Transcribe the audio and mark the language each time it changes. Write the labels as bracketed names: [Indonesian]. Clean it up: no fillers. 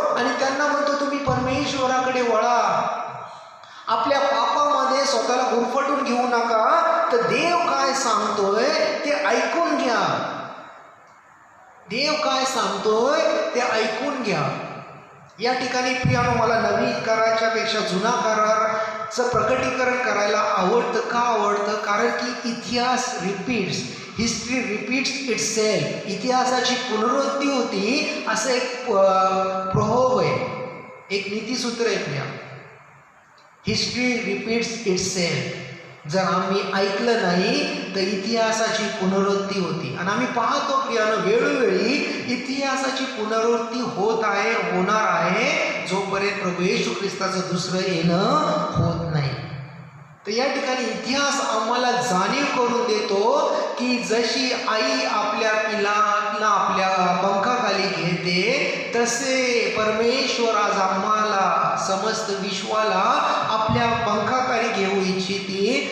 [Marathi] आणि त्यांना म्हणतो तुम्ही परमेश्वराकडे वळा, आपल्या पापामध्ये स्वतःला गुरफटून घेऊ नका, तर देव काय सांगतोय ते ऐकून घ्या. देव काय सांगतोय ते ऐकून घ्या. या ठिकाणी प्रियानो मला नवीन कराराच्या पेक्षा जुना कराराचं प्रकटीकरण करायला आवडतं. का आवडतं? कारण की इतिहास रिपीट्स, [English] History repeats itself. [Marathi] इतिहासाची पुनरुक्ती होती असं एक प्रहोव आहे, एक नीतिसूत्र आहे प्रिया. [English] History repeats itself. [Marathi] जर आम्ही ऐकलं नाही तर इतिहासाची पुनरुक्ती होती. आणि आम्ही पाहतो प्रियानो वेळोवेळी इतिहासाची पुनरुक्ती होत आहे, होणार आहे, जोपर्यंत प्रभू येशू ख्रिस्ताचं दुसरं येणं होत नाही. तर या ठिकाणी इतिहास आम्हाला जाणीव करून देतो की जशी आई आपल्या पिलाला आपल्या पंखाखाली घेते, तसे परमेश्वर आज आम्हाला समस्त विश्वाला आपल्या पंखाखाली घेऊ इच्छिते.